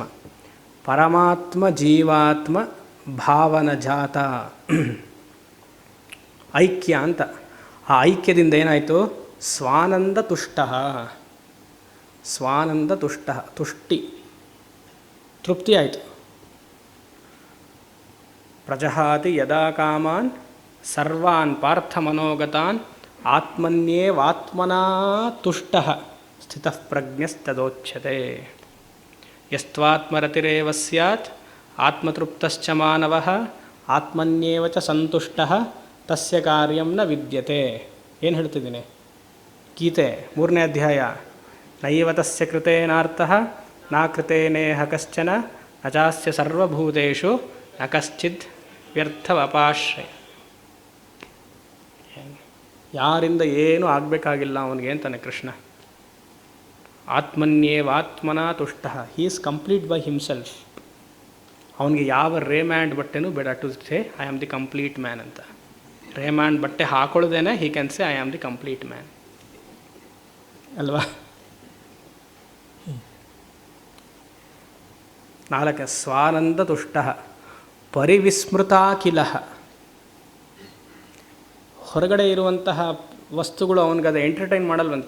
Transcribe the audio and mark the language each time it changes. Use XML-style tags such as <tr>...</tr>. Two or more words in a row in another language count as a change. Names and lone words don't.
<kn>ಪರಮಾತ್ಮ ಜೀವಾತ್ಮ ಭಾವನ ಜಾತ ಐಕ್ಯ ಅಂತ. ಆ ಐಕ್ಯದಿಂದ ಏನಾಯಿತು? ಸ್ವಾನಂದ ತುಷ್ಟ, ಸ್ವಾನಂದ ತುಷ್ಟ, ತುಷ್ಟಿ, ತೃಪ್ತಿ ಆಯಿತು.</kn> <sa>ಪ್ರಜಹಾತಿ ಯದಾ ಕಾಮಾನ್ ಸರ್ವಾನ್ ಪಾರ್ಥ ಮನೋಗತಾನ್ ಆತ್ಮನ್ಯೇವಾತ್ಮನಾ ತುಷ್ಟಃ ಸ್ಥಿತಃ ಪ್ರಜ್ಞಸ್ತದೋಚ್ಯತೆ. ಯಸ್ತ್ವಾತ್ಮರತಿರೇವ ಸ್ಯಾತ್ ಆತ್ಮತೃಪ್ತಶ್ಚ ಮಾನವಃ ಆತ್ಮನ್ಯೇವ ಚ ಸಂತುಷ್ಟಃ ತಸ್ಯ ಕಾರ್ಯಂ ನ ವಿದ್ಯತೆ.</sa> <kn>ಏನು ಹೇಳ್ತಿದ್ದೀನಿ? ಗೀತೆ 3ನೇ ಅಧ್ಯಾಯ.</kn> <sa>ನೈವ ತಸ್ಯ ಕೃತೇನಾರ್ಥಃ ನಾ ಕೃತೇನೇಹ ಕಶ್ಚನ ನ ಚಾಸ್ಯ ಸರ್ವಭೂತೇಷು ನ ಕಶ್ಚಿತ್ ವ್ಯರ್ಥವಪಾಶ್ರಯ.</sa> <kn>ಯಾರಿಂದ ಏನೂ ಆಗಬೇಕಾಗಿಲ್ಲ ಅವನಿಗೆ ಅಂತಾನೆ ಕೃಷ್ಣ.</kn> <sa>ಆತ್ಮನ್ಯೇವಾತ್ಮನಾ ತುಷ್ಟ,</sa> <en>he is complete by himself.</en> <kn>ಅವನಿಗೆ ಯಾವ ರೇಮ್ಯಾಂಡ್ ಬಟ್ಟೆನೂ ಬೇಡ</kn> <en>to say I am the complete man ಅಂತ.</en> <kn>ರೇಮ್ಯಾಂಡ್ ಬಟ್ಟೆ ಹಾಕೊಳ್ಳೋದೇನೆ</kn> <en>he can say I am the complete man ಅಲ್ವಾ?</en> <sa>4 ಸ್ವಾನಂದ ತುಷ್ಟ ಪರಿವಿಸ್ಮೃತಾಖಿಲ.</sa> <kn>ಹೊರಗಡೆ ಇರುವಂತಹ ವಸ್ತುಗಳು ಅವನಿಗದು ಎಂಟರ್ಟೈನ್ ಮಾಡಲ್ವಂತೆ.</kn>